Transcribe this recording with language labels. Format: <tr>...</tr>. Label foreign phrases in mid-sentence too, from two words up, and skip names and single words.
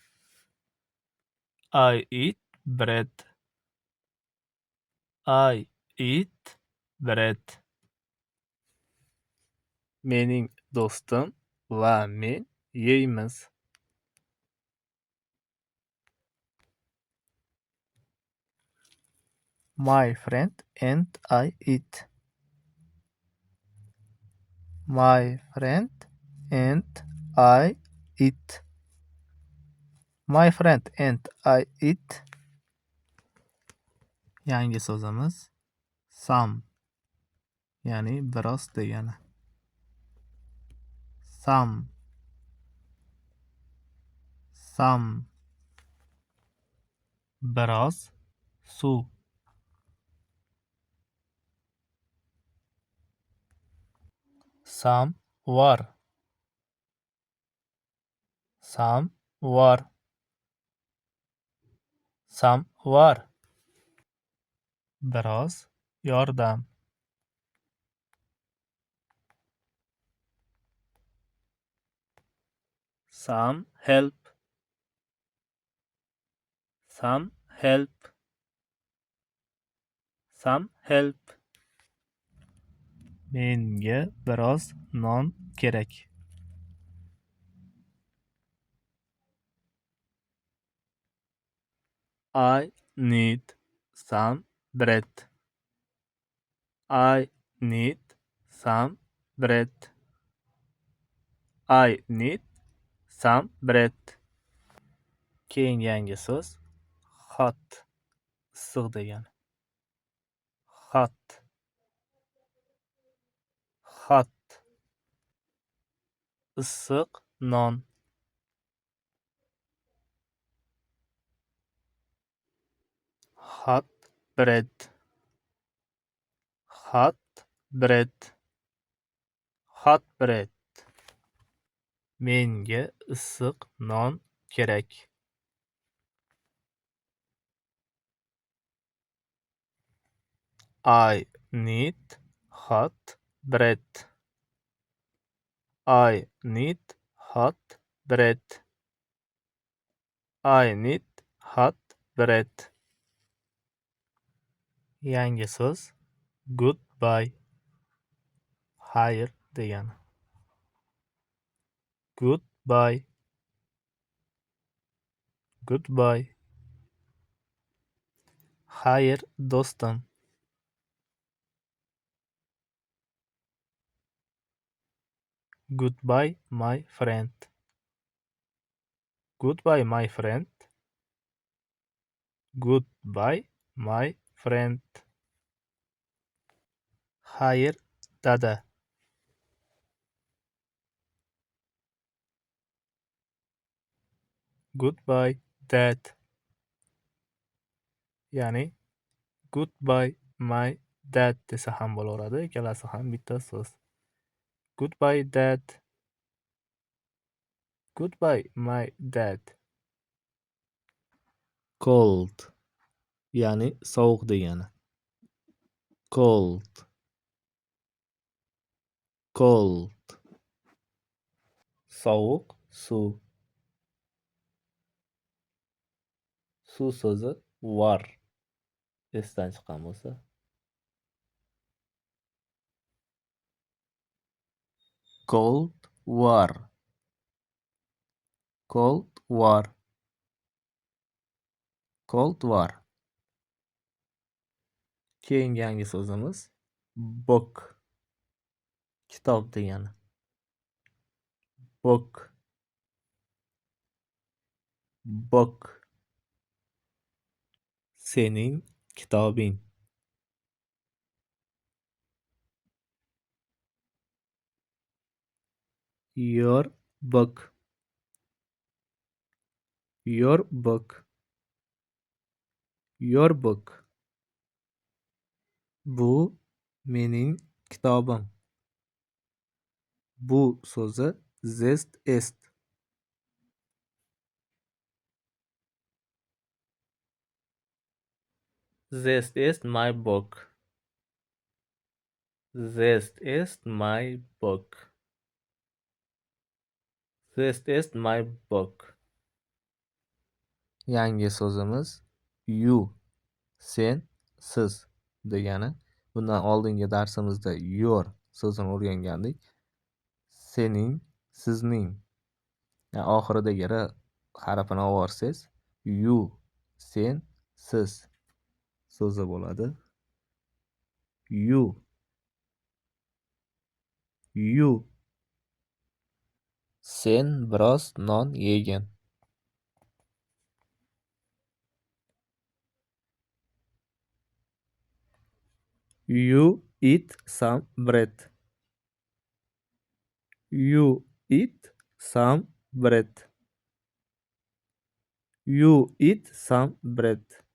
<en>I eat bread. I eat bread.</en> <uz>Mening do'stim va men yeymiz.</uz> <en>My friend and I eat. My friend and I eat. My friend and I eat.</en> <uz>Yangi so'zimiz some, ya'ni biroz degani.</uz> <en>Some, some.</en> <uz>Biroz suv.</uz> <en>Some water. Some water. Some water.</en> <uz>Biroz yordam.</uz> <en>Some help. Some help. Some help.</en> <uz>Menga biroz non kerak.</uz> <en>I need some bread. I need some bread. I need some bread.</en> <uz>Keyingi yangi so'z hot, issiq degani.</uz> <en>Hot, hot.</en> <uz>Issiq non.</uz> <en>Hot bread. Hot bread. Hot bread.</en> <uz>Menga issiq non kerak.</uz> <en>I need hot bread. I need hot bread. I need hot bread.</en> <uz>Yangi so'z goodbye. Xayr degani. Goodbye.</uz> <en>Goodbye.</en> <uz>Xayr, do'stim.</uz> <en>Goodbye, my friend. Goodbye, my friend. Goodbye, my friend.</en> <uz>Xayr, dada.</uz> <en>Goodbye, dad.</en> <uz>Ya'ni</uz> <en>goodbye, my dad</en> <uz>desa ham bo'laveradi. Ikkalasi ham bitta so'z.</uz> <en>Goodbye, dad. Goodbye, my dad. Cold,</en> <uz>ya'ni sovuq degani.</uz> <en>Cold, cold.</en> <uz>Sovuq suv. Suv so'zi war esdan chiqqan bo'lsa.</uz> <en>Cold war. Cold war. Cold war.</en> <uz>Keyingi yangi so'zimiz book. Kitob degani.</uz> <en>Book. Book.</en> <uz>Sening kitobing.</uz> <en>Your book. Your book. Your book.</en> <uz>Bu mening kitobim. Bu so'zi zest est.</uz> <en>This is my book. This is my book. This is my book.</en> <uz>Yangi so'zimiz you. Sen, siz degani. Bundan oldingi darsimizda your so'zini o'rgangandik. Sening, sizning. Oxiridagi r harfini olvorsangiz you, sen, siz so'zi bo'ladi.</uz> <en>You. You.</en> <uz>Sen biroz non yegin.</uz> <en>You eat some bread. You eat some bread. You eat some bread.</en>